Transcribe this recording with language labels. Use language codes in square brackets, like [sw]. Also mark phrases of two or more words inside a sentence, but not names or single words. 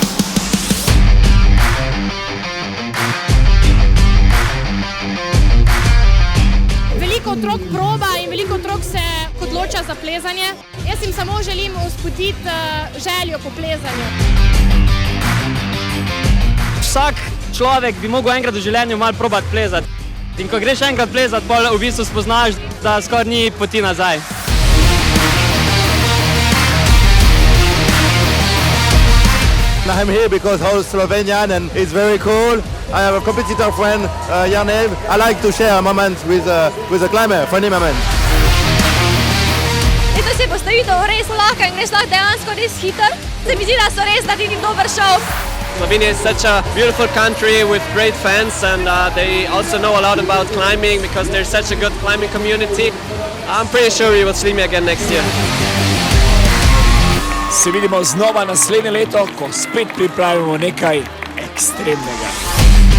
[sl] Veliko otrok proba in veliko otrok se odloča za plezanje. Jaz jim samo želim vzbuditi željo po plezanju. Vsak človek bi mogel enkrat v življenju malo probati plezati. In ko greš enkrat plezati, pol v bistvu spoznaš, da skoraj ni poti nazaj. [en] I'm here because whole Slovenian and it's very cool. I have a competitor friend, Janev. I like to share a moment with a climber, funny moment. [sl] Letos je postavitev res lahka in greš lahko dejansko res hiter. Se mi zdi, da so res naredili dober šov. [en] Slovenia is such a beautiful country with great fans, and they also know a lot about climbing because there's such a good climbing community. I'm pretty sure we will see me again next year. [sl] Se vidimo znova naslednje leto, ko spet pripravimo nekaj ekstremnega.